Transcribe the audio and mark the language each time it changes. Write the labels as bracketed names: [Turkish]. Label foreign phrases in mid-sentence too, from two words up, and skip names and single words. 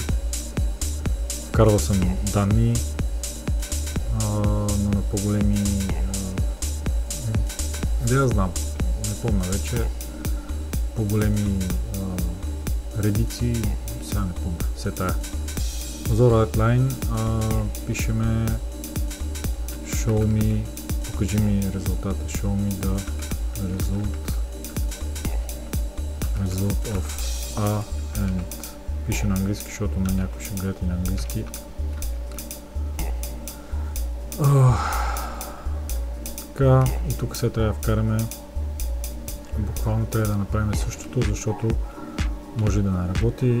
[Bulgarian] Вкарвал съм данни, но на по-големи, да знам, не помня вече, по-големи редици, сега не помня, все тая. [English] Console Write Line, пишеме show me, [Bulgarian] покажи ми резултата, [English] show me the result of A and [Bulgarian] пише на английски, защото на някой ще гледат и на английски. Така, и тук сега трябва да вкараме, буквално трябва да направим същото, защото може да не работи.